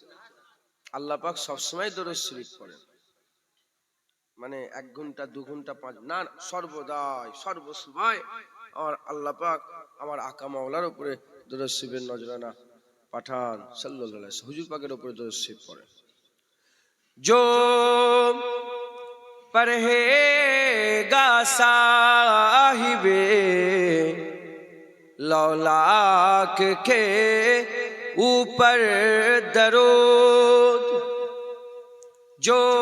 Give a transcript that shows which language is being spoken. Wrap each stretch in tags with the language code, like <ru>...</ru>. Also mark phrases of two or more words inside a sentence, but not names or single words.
<bn>আল্লাহ পাক সবসময় দরুদ শরীফ পড়েন, মানে 1 ঘন্টা 2 ঘন্টা 5 না, সর্বদাই সর্বসময় আমার আল্লাহ পাক আমার আকা মাওলার উপরে দরুদ শরীফের নজরানা পাঠান</bn> <ar>صلى الله عليه</ar> <bn>হুজুর পাকের উপরে দরুদ শরীফ পড়েন।</bn> <ur>جو پرہیگا صاحب لولاک کے اوپر درود، جو</ur>